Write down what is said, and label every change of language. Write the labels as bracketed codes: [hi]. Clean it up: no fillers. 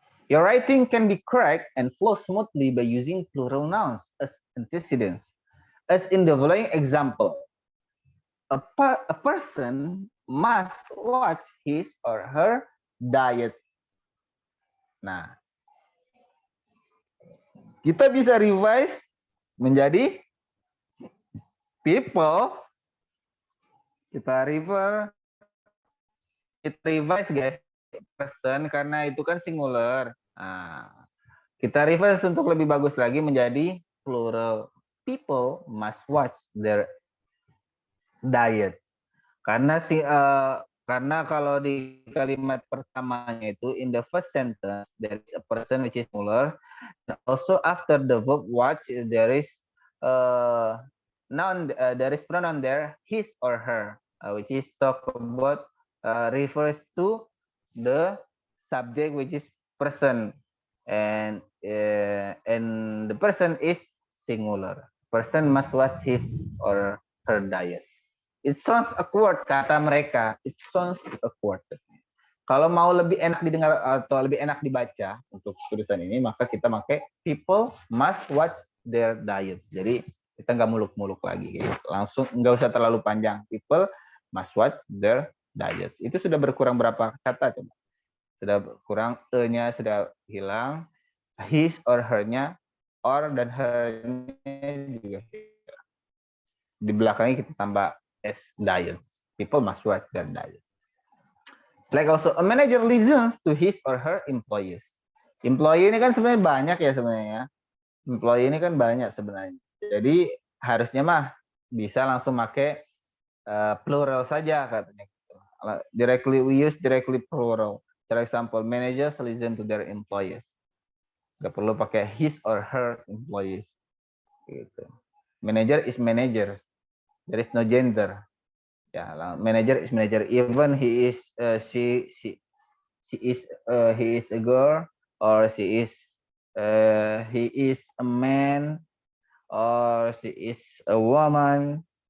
[en] Your writing can be correct and flow smoothly by using plural nouns as antecedents. As in the following example, a person must watch his or her diet. [id] Nah, kita bisa revise menjadi people. Kita revise guys, person karena itu kan singular. Nah, kita revise untuk lebih bagus lagi menjadi plural. [en] People must watch their diet. [id] Karena kalau di kalimat pertamanya itu [en] in the first sentence there is a person which is singular. Also after the verb watch there is noun, there is pronoun there his or her, which is talk about refers to the subject which is person, and the person is singular. Person must watch his or her diet. It sounds awkward [id] kata mereka. [en] It sounds awkward. [id] Kalau mau lebih enak didengar atau lebih enak dibaca untuk tulisan ini, maka kita pakai [en] people must watch their diet. [id] Jadi kita nggak muluk-muluk lagi, gitu. Langsung nggak usah terlalu panjang. [en] People must watch their diet. [id] Itu sudah berkurang berapa kata coba? Sudah berkurang e-nya sudah hilang, his or her-nya, or dan her-nya juga hilang. Di belakangnya kita tambah s, diets. [en] People must watch their diet. Like also a manager listens to his or her employees. [id] Employee ini kan sebenarnya banyak ya sebenarnya. Employee ini kan banyak sebenarnya. Jadi harusnya mah bisa langsung pakai plural saja katanya. [en] Directly we use directly plural. For example, managers listen to their employees. [id] Gak perlu pakai [en] his or her employees. Gitu. Manager is manager. There is no gender. Ya, manager is manager. Even he is he is a girl, or he is a man, or she is a woman.